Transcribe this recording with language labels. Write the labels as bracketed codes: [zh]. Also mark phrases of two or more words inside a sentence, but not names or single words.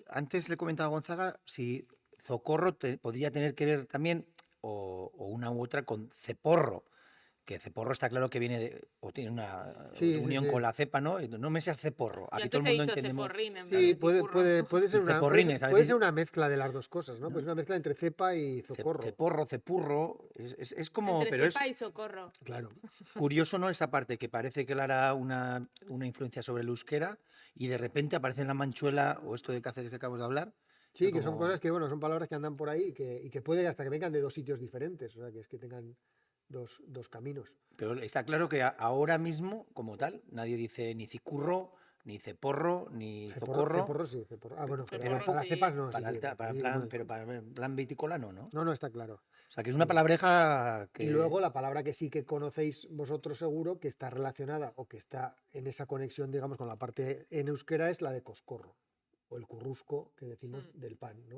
[es] antes le comentaba a Gonzaga si zocorro podría tener que ver también o una u otra con ceporro, que ceporro está claro que viene o tiene una Sí, sí, unión sí. con la cepa, ¿no? No me sea ceporro. Y Aquí antes todo el te he mundo dicho entendemos. ceporrín en vez Sí, de puede cicurro. ser Ceporrines, a puede veces- ser una mezcla de las dos cosas, ¿no? ¿no? Pues una mezcla entre cepa y zocorro. Ceporro, cepurro, es como, Entre pero es cepa y socorro. Claro. curioso, ¿no? Esa parte que parece que le hará una influencia sobre el euskera y de repente aparece en la manchuela o esto de Cáceres que acabamos de hablar. Sí, que son como- cosas que, bueno, son palabras que andan por ahí y que puede hasta que vengan de dos sitios diferentes, o sea, que es que tengan dos caminos. Pero está claro que ahora mismo, como tal, nadie dice ni cicurro, ni ceporro, ni zocorro. Ceporro sí, ceporro. Ah, bueno, pero Ceporro para las sí. cepas no. Para, sí, el ta- para sí, plan, no. pero para el plan viticolano, ¿no? No, está claro. O sea, que es una palabreja que... Y luego la palabra que sí que conocéis vosotros seguro, que está relacionada o que está en esa conexión, digamos, con la parte en euskera, es la de coscorro, o el currusco que decimos del pan, ¿no?